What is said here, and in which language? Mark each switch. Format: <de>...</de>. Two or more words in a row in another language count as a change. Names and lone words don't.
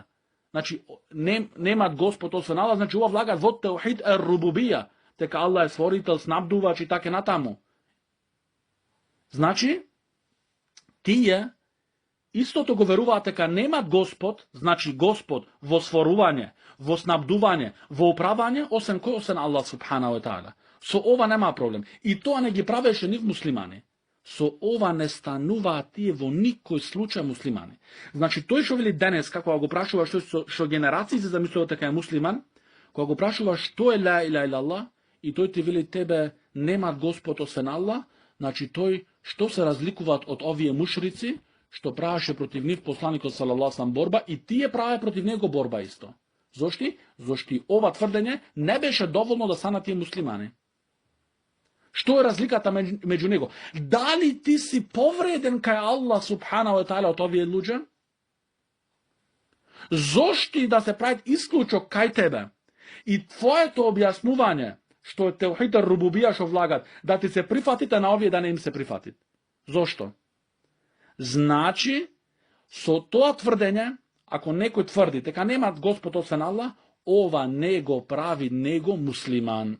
<mk>Значи немат Господ освен Аллах, значи ова влагат во</mk> <ar>توحيد الربوبية.</ar> <mk>Дека Аллах е створител, снабдувач и така натаму. Значи, тие истото го веруваат дека немат Господ, значи Господ во створување, во снабдување, во управање, освен кој?</mk> <ar>Освен الله سبحانه وتعالى.</ar> <mk>Со ова нема проблем. И тоа не ги правеше нив муслимани. Со ова не стануваат тие во никој случај муслимани. Значи тој што вели денес, како го прашува што генерации се замислуваат дека е муслиман, кога го прашува што е</mk> <ar>لا إله إلا الله,</ar> <mk>и тој ти вели тебе немат Господ освен Аллах, значи тој што се разликуваат од овие мушрици, што правеше против нив посланикот салаллаху борба, и тие праве против него борба исто. Зошто ова тврдење не беше доволно да станат тие муслимани. Што е разликата меѓу него? Дали ти си повреден кај</mk> <ar>الله سبحانه وتعالى</ar> <mk>од овие луѓе? Зошто да се прави исклучок кај тебе? И твоето објаснување, што е</mk> <ar>توحيد الربوبية</ar> <mk>што влагат, да ти се прифатите на овие, да не им се прифатит. Зошто? Значи, со тоа тврдење, ако некој тврди дека немат Господ освен Аллах, ова не го прави него муслиман.</mk>